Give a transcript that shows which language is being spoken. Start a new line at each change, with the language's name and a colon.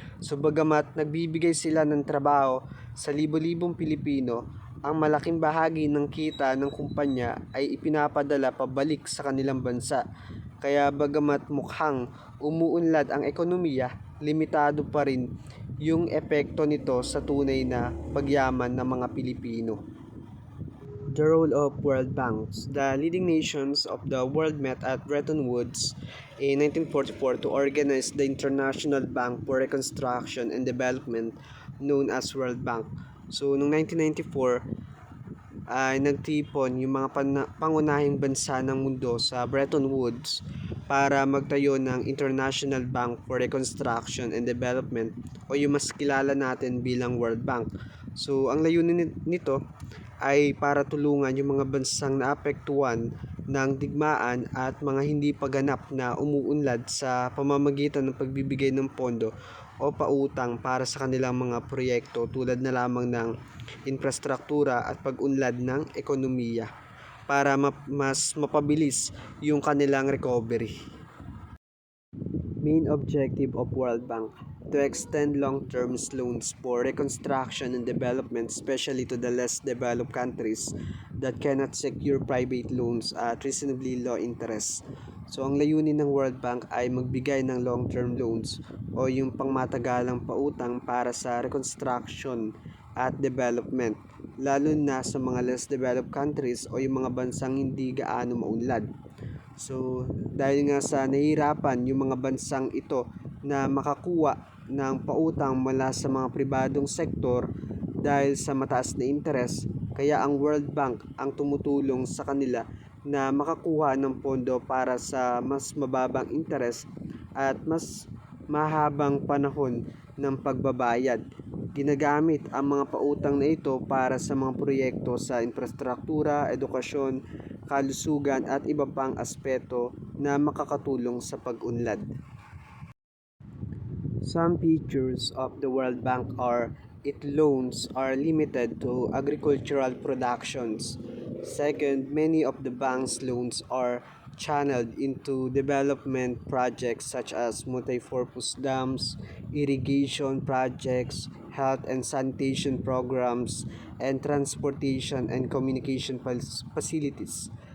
Filipino: So bagamat nagbibigay sila ng trabaho sa libo-libong Pilipino, ang malaking bahagi ng kita ng kumpanya ay ipinapadala pabalik sa kanilang bansa. Kaya bagamat mukhang umuunlad ang ekonomiya, limitado pa rin yung epekto nito sa tunay na pagyaman ng mga Pilipino.
English: The role of World Banks. The leading nations of the world met at Bretton Woods in 1944 to organize the International Bank for Reconstruction and Development known as World Bank.
Filipino: So, noong 1994, ay nagtipon yung mga pangunahing bansa ng mundo sa Bretton Woods para magtayo ng International Bank for Reconstruction and Development o yung mas kilala natin bilang World Bank. So, ang layunin nito ay para tulungan yung mga bansang naapektuhan ng digmaan at mga hindi paganap na umuunlad sa pamamagitan ng pagbibigay ng pondo o pautang para sa kanilang mga proyekto tulad na lamang ng infrastruktura at pag-unlad ng ekonomiya para mas mapabilis yung kanilang recovery.
English: Main objective of World Bank: to extend long-term loans for reconstruction and development, especially to the less developed countries that cannot secure private loans at reasonably low interest.
Filipino: So, ang layunin ng World Bank ay magbigay ng long-term loans o yung pangmatagalang pautang para sa reconstruction at development, lalo na sa mga
English: less developed countries
Filipino: o yung mga bansang hindi gaano maunlad. So, dahil nga sa nahihirapan yung mga bansang ito na makakuha ng pautang mula sa mga pribadong sektor dahil sa mataas na interes, kaya ang World Bank ang tumutulong sa kanila na makakuha ng pondo para sa mas mababang interes at mas mahabang panahon ng pagbabayad. Ginagamit ang mga pautang na ito para sa mga proyekto sa infrastruktura, edukasyon, kalusugan at iba pang aspeto na makakatulong sa pag-unlad.
English: Some features of the World Bank are its loans are limited to agricultural productions. Second, many of the bank's loans are channeled into development projects such as multi-purpose dams, irrigation projects, health and sanitation programs, and transportation and communication facilities.